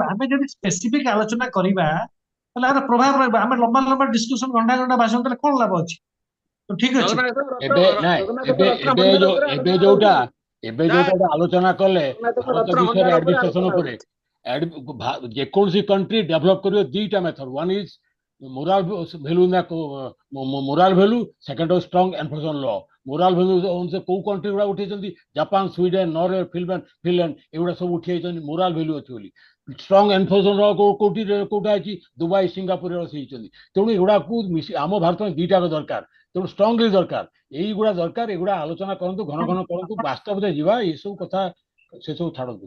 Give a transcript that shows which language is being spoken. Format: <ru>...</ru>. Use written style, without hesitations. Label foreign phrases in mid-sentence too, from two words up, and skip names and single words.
<or>ଆମେ ଯଦି ସ୍ପେସିଫିକ ଆଲୋଚନା କରିବା ତାହେଲେ ଏହାର ପ୍ରଭାବ ରହିବ। ଆମେ ଲମ୍ବା ଲମ୍ବା ଡିସ୍କସନ ଘଣ୍ଟା ଘଣ୍ଟା ଭାଷଣ ଦେଲେ କଣ ଲାଭ ଅଛି? ତ ଠିକ ଅଛି। ଏବେ ଯୋଉଟା ଆଲୋଚନା କଲେ ଭାରତ ବିଷୟରେ</or> <en>ଆଡମିନିଷ୍ଟ୍ରେସନ</en> <or>ଉପରେ, ଯେକୌଣସି</or> <en>country develop</en> <or>କରିବ ଦିଟା</or> <en>method, one is moral value in the moral value, second is strong enforcement law. moral value</en> <or>ଅନୁସାରେ କୋଉ କଣ୍ଟ୍ରି ଗୁଡା ଉଠେଇଛନ୍ତି, ଜାପାନ, ସ୍ୱିଡେନ, ନରୱେ, ଫିନଲାଣ୍ଡ ଏଗୁଡା ସବୁ ଉଠେଇଛନ୍ତି</or> <en>moral value</en> <or>ଅଛି ବୋଲି।</or> <en>strong enforcement</en> <or>କୋଉଟା ଅଛି, ଦୁବାଇ, ସିଙ୍ଗାପୁର ହେଇଛନ୍ତି। ତେଣୁ ଏଗୁଡାକୁ ଆମ ଭାରତରେ ଦିଟା ଦରକାର, ତେଣୁ ଷ୍ଟ୍ରଙ୍ଗଲି ଦରକାର, ଏଇଗୁଡା ଦରକାର। ଏଗୁଡା ଆଲୋଚନା କରନ୍ତୁ, ଘନ ଘନ କରନ୍ତୁ, ବାସ୍ତବରେ ଯିବା, ଏସବୁ କଥା ସେ ସବୁ ଛାଡନ୍ତୁ।</or>